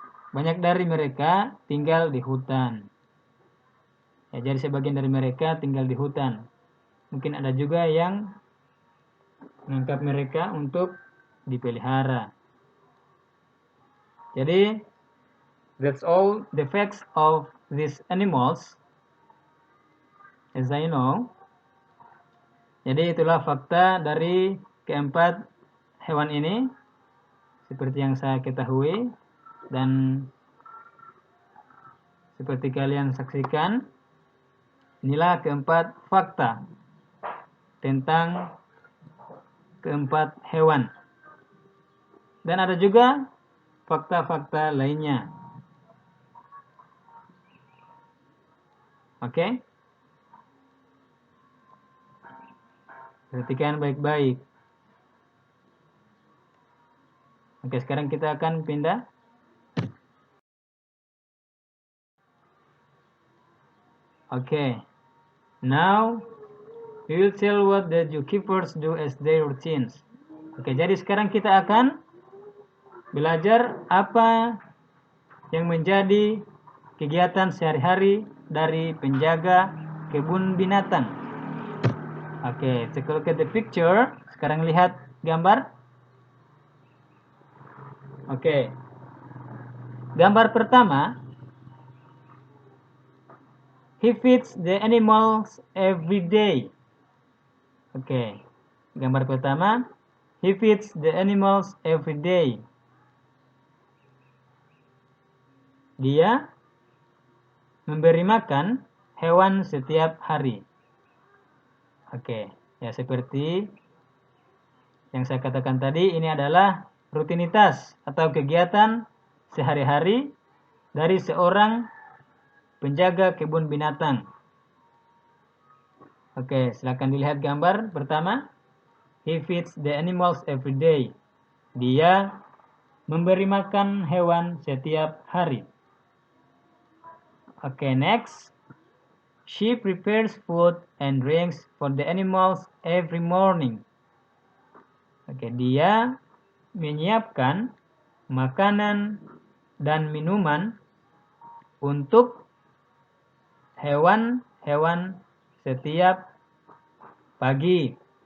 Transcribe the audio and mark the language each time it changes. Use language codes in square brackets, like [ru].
[id] Banyak dari mereka tinggal di hutan. Ya, jadi sebagian dari mereka tinggal di hutan. Mungkin ada juga yang menangkap mereka untuk dipelihara. [en] Jadi, that's all the facts of these animals, as I know. [id] Jadi itulah fakta dari keempat hewan ini, seperti yang saya ketahui. Dan seperti kalian saksikan, inilah keempat fakta tentang keempat hewan. Dan ada juga fakta-fakta lainnya. Oke? Perhatikan baik-baik. Oke, sekarang kita akan pindah. Oke. [en] Now, we will tell what the zookeepers do as their routines. [id] Oke, jadi sekarang kita akan belajar apa yang menjadi kegiatan sehari-hari dari penjaga kebun binatang. [en] Oke, take a look at the picture. [id] Sekarang lihat gambar. Oke. Gambar pertama. [en] He feeds the animals every day. Oke. [id] Gambar pertama. [en] He feeds the animals every day. [id] Dia memberi makan hewan setiap hari. Oke. Ya, seperti yang saya katakan tadi, ini adalah rutinitas atau kegiatan sehari-hari dari seorang penjaga kebun binatang. Oke, silakan dilihat gambar pertama. [en] He feeds the animals every day. [id] Dia memberi makan hewan setiap hari. [en] Oke, next. She prepares food and drinks for the animals every morning. [id] Oke, dia menyiapkan makanan dan minuman untuk hewan-hewan setiap pagi.